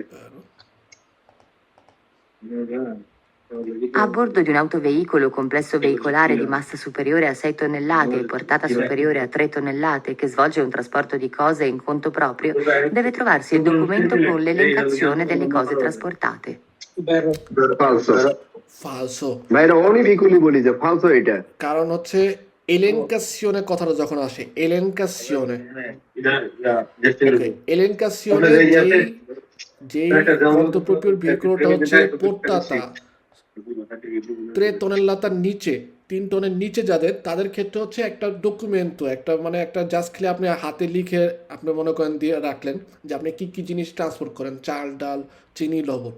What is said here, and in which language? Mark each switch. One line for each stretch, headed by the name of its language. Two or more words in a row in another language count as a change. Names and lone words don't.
Italian: A bordo di un autoveicolo o complesso veicolare di massa superiore a 6 tonnellate e portata superiore a 3 tonnellate che svolge un trasporto di cose in conto proprio, deve trovarsi il documento con l'elencazione delle cose trasportate. Falso. falso।
Bangla: ভাইরা অনেক ভেহিকুলই বলি যে ফালসো এটা। কারণ হচ্ছে এলেনকাসিওনে কথাটা যখন আসে, এলেনকাসিওনে এলেনকাসিওনে যেই কন্ট্রোপ্রপিওর ভেহিকুলটা হচ্ছে পোর্টাতা 3 টনেলাতার নিচে, 3 টনের নিচে যাদের, তাদের ক্ষেত্রে হচ্ছে একটা ডকুমেন্ট, একটা মানে একটা জাস্ট খেলে আপনি হাতে লিখে আপনি মনে করেন দিয়ে রাখলেন যে আপনি কী কী জিনিস ট্রান্সপোর্ট করেন, চাল ডাল চিনি লবণ।